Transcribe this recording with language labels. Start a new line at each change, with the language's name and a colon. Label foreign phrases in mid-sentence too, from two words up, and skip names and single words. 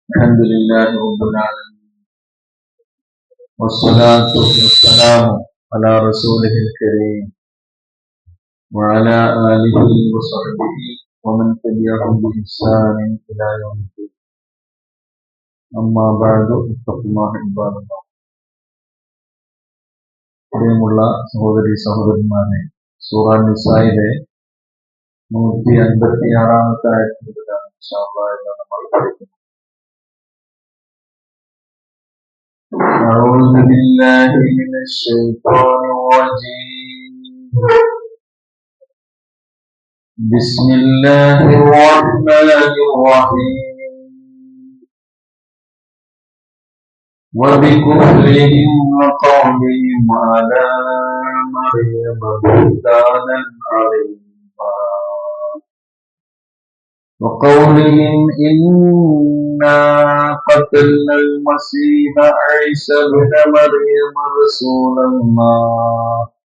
Arabic: الحمد لله رب العالمين والصلاة والسلام على رسوله الكريم وعلى آله وصحبه ومن تبعهم بإحسان إلى يوم الدين أما بعد اتقوا الله عباد الله.
Malayalam: പ്രിയമുള്ള സഹോദരി സഹോദരന്മാരെ, സൂറ നിസായിലെ 156-ാമത്തെ ആയത്ത് മുതലാണ്
Arabic: إن شاء الله
Malayalam: നമ്മൾ പഠിക്കുന്നത്.
Arabic: أعوذ بالله من الشيطان الرجيم. بسم الله الرحمن الرحيم. وبكفرهم وقولهم على مريم بهتانا عظيما وقولهم إنا قتلنا المسيح عيسى ابن مريم رسول الله